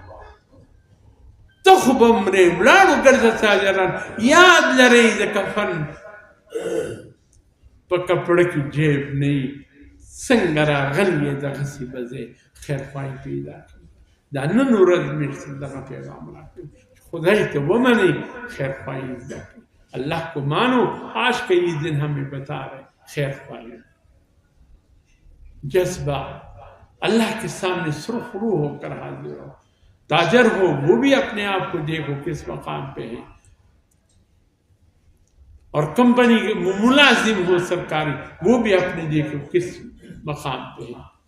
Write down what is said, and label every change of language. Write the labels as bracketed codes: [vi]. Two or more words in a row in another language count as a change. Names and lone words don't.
[ps] ته خو به مرې ولاړو ګرځه تاجران یاد لرئ د کفن په کپړه کې جیب نه وي څنګه راغلی یې دغسې به ځې خیرخواهي پیدا کړي دا نن ورځ مې دغه پیغام راکړي خدای ته ومنئ خیرخواهی زده کړئ [ur] اللہ کو مانو آج کا یہ دن ہمیں بتا رہے خیرخواہی جذبہ اللہ کے سامنے سرخ رو ہو کر حاضر ہو تاجر ہو وہ بھی اپنے آپ کو دیکھو کس مقام پہ ہے اور کمپنی کے ملازم ہو سرکاری وہ بھی اپنے دیکھو کس مقام پہ ہے